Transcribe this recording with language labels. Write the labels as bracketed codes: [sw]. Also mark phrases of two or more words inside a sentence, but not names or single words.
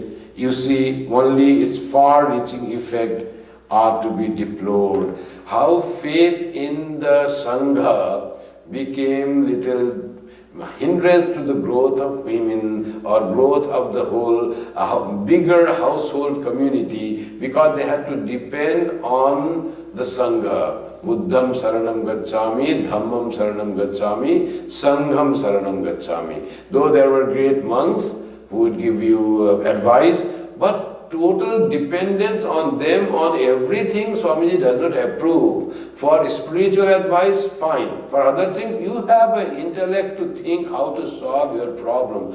[en] You see, only its far-reaching effect are to be deplored. How faith in the Sangha became little hindrance to the growth of women or growth of the whole bigger household community, because they had to depend on the Sangha. [pi] Buddham Saranam Gacchami, Dhammam Saranam Gacchami, Sangham Saranam Gacchami. [en] Though there were great monks who would give you advice, but total dependence on them on everything, Swamiji does not approve. For spiritual advice, fine. For other things, you have an intellect to think how to solve your problem.